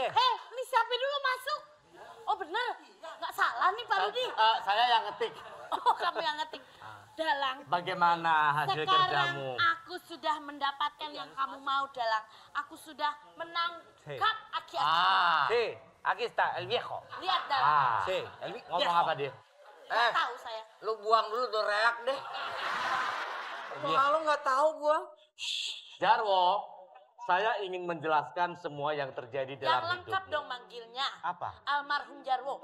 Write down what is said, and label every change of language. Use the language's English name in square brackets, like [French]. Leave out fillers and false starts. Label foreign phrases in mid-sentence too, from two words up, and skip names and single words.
[Indonesian] Ini siapa dulu masuk? Oh benar, nggak salah nih Pak Rudi. Saya yang ngetik. Oh kamu yang ngetik. Dalang. Bagaimana hasil Sekarang kerjamu? aku sudah mendapatkan yang kamu mau, Dalang. Aku sudah menangkap aki-aki. [Spanish] Sí, aquí está el viejo. [Indonesian] Lihat, Dalang. Sí, ngomong apa dia? Nggak tahu saya. Lu buang dulu tuh reak deh. Kalau nggak tahu gua. Jarwo, saya ingin menjelaskan semua yang terjadi Yang dalam lengkap hidupmu. dong manggilnya. Apa? Almarhum Jarwo.